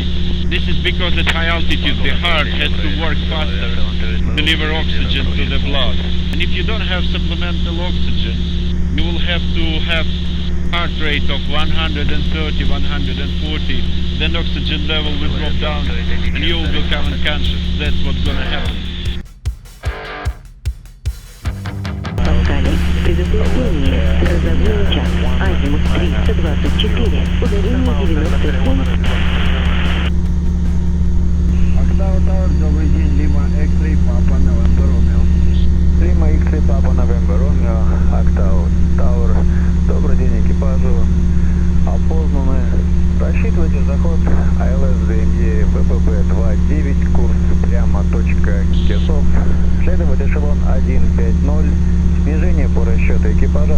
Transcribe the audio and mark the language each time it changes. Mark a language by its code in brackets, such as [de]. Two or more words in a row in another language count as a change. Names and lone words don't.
[en] This is because at high altitude the heart has to work faster to deliver oxygen to the blood. And if you don't have supplemental oxygen, you will have to have heart rate of 130, 140, then oxygen level will drop down and you will become unconscious. That's what's gonna happen. [ru] Предупреждение. Грозовой час. Азимут 324. Ударение 97. Octavo Tower, добрый день, [en] Lima X-ray Papa November Romeo. Lima X-ray Papa November Romeo, Octavo Tower. [ru] Добрый день экипажу. Опознаны. Рассчитывайте заход АЛС ДМЕ ВПП-29, курс прямо точка Кесов. Следовать эшелон 150. Снижение по расчету экипажа.